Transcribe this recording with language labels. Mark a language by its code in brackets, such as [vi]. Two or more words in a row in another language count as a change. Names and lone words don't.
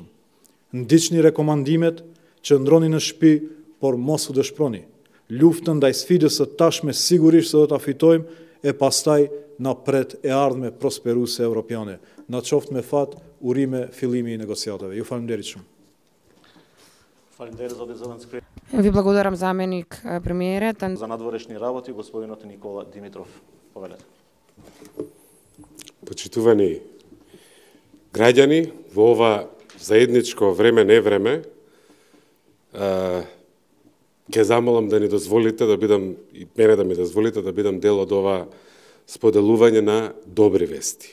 [sq] Ndiqni rekomandimet, qëndroni në shtëpi, por mos u dëshproni. Luftën ndaj sfidës së tashme sigurisht se do ta fitojmë e pastaj na pret e ardhme prosperuese evropiane. Na qoftë me fat, urime fillimi i negociatave. Ju faleminderit shumë. [mk] Фалендер за Зеленски. Ви благодарам, заменик премиерот. За надворешни работи, господинот Никола Димитров. Повелете. Почитувани граѓани, во ова заедничко време, не време, ќе замолам да ни дозволите да бидам, и мене да ми дозволите да бидам дел од ова споделување на добри вести.